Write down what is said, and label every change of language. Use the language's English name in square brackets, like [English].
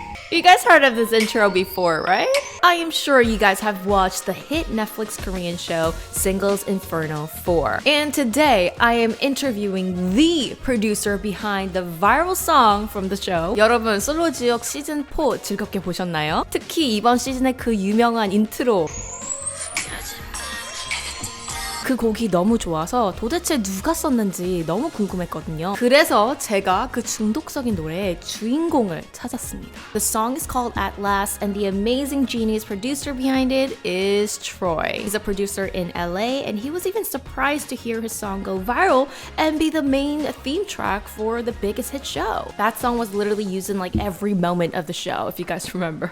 [English] You guys heard of this intro before, right? I am sure you guys have watched the hit Netflix Korean show Singles Inferno 4. And today, I am interviewing the producer behind the viral song from the show. [Korean] 여러분, 솔로지옥 시즌 4 즐겁게 보셨나요? 특히 이번 시즌의 그 유명한 인트로. 그 곡이 너무 좋아서 도대체 누가 썼는지 너무 궁금했거든요. 그래서 제가 그 중독적인 노래의 주인공을 찾았습니다. [English] The song is called At Last and the amazing genius producer behind it is Troy. He's a producer in LA and he was even surprised to hear his song go viral and be the main theme track for the biggest hit show. That song was literally used in like every moment of the show, if you guys remember.